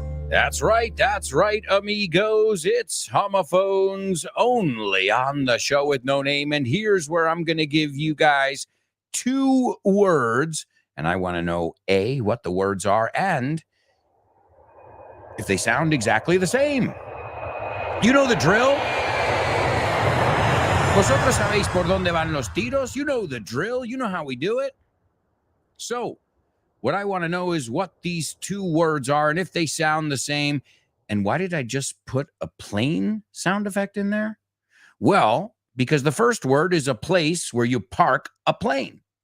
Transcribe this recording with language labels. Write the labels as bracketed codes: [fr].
[en] That's right, amigos. It's homophones only on the show with no name. And here's where I'm going to give you guys 2 words. And I want to know, A, what the words are, and if they sound exactly the same. You know the drill. [es] Vosotros sabéis por dónde van los tiros. [en] You know the drill. You know how we do it. So, what I want to know is what these 2 words are and if they sound the same. And why did I just put a plane sound effect in there? Well, because the first word is a place where you park a plane.